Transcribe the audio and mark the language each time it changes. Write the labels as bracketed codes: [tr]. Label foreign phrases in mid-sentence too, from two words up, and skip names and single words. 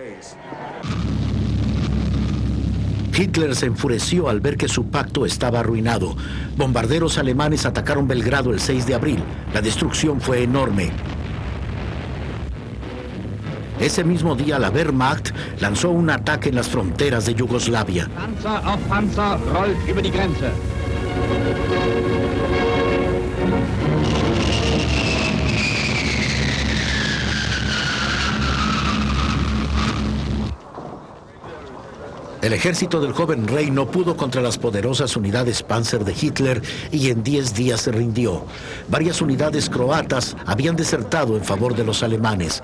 [es] Hitler se enfureció al ver que su pacto estaba arruinado. Bombarderos alemanes atacaron Belgrado el 6 de abril. La destrucción fue enorme. Ese mismo día, la Wehrmacht lanzó un ataque en las fronteras de Yugoslavia. [de] Panzer auf Panzer rollt über die Grenze. [es] El ejército del joven rey no pudo contra las poderosas unidades Panzer de Hitler y en 10 días se rindió. Varias unidades croatas habían desertado en favor de los alemanes.